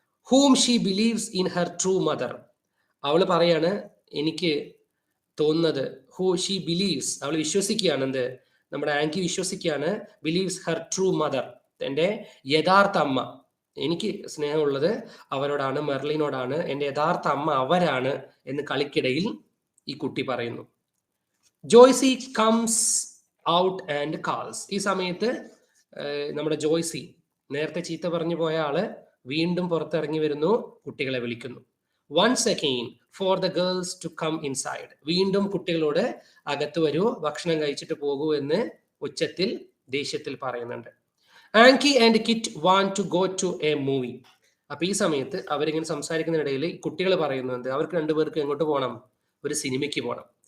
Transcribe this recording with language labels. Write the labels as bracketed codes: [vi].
[en] Whom she believes in her true mother. [ml] അവള് പറയാണ്, എനിക്ക് തോന്നുന്നത്, [en] who she believes, [ml] അവൾ വിശ്വസിക്കുകയാണ്, എന്ത്, നമ്മുടെ ആങ്കി വിശ്വസിക്കുകയാണ്, [en] believes her true mother, [ml] എൻ്റെ യഥാർത്ഥ അമ്മ, എനിക്ക് സ്നേഹമുള്ളത് അവരോടാണ്, മെർലിനോടാണ്, എൻ്റെ യഥാർത്ഥ അമ്മ അവരാണ് എന്ന് കളിക്കിടയിൽ ഈ കുട്ടി പറയുന്നു. [en] Joycie comes out and calls. [ml] ഈ സമയത്ത് നമ്മുടെ ജോയ്സി, നേരത്തെ ചീത്ത പറഞ്ഞു പോയ ആള്, വീണ്ടും പുറത്തിറങ്ങി വരുന്നു, കുട്ടികളെ വിളിക്കുന്നു. [en] Once again for the girls to come inside. [ml] വീണ്ടും കുട്ടികളോട് അകത്ത് വരൂ, ഭക്ഷണം കഴിച്ചിട്ട് പോകൂ എന്ന് ഉച്ചത്തിൽ ദേഷ്യത്തിൽ പറയുന്നുണ്ട്. [en] Ankie and Kit want to go to a movie. [ml] അപ്പൊ ഈ സമയത്ത് അവരിങ്ങനെ സംസാരിക്കുന്നതിനിടയിൽ കുട്ടികൾ പറയുന്നുണ്ട്, അവർക്ക് രണ്ടുപേർക്ക് എങ്ങോട്ട് പോകണം, ഒരു സിനിമയ്ക്ക് പോകണം.